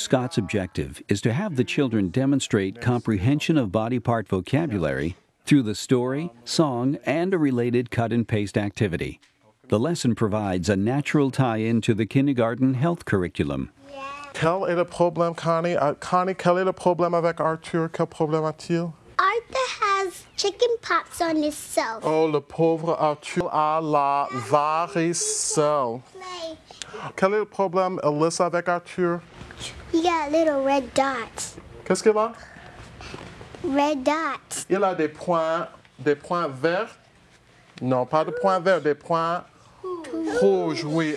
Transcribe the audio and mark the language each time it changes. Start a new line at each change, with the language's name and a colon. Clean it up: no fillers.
English: Scott's objective is to have the children demonstrate comprehension of body part vocabulary through the story, song, and a related cut-and-paste activity. The lesson provides a natural tie-in to the kindergarten health curriculum.
French: Quel est le problème, Connie? Connie, quel est le problème avec Arthur? Quel problème a-t-il?
English: Arthur has chicken pox on his self.
French: Oh, le pauvre Arthur a la varicelle. Quel est le problème, Alyssa, avec Arthur? Il a
English: little red dots.
French: Qu'est-ce qu'il a?
English: Red dots.
French: Il a des points verts. Non, pas de points verts, des points rouges, oui.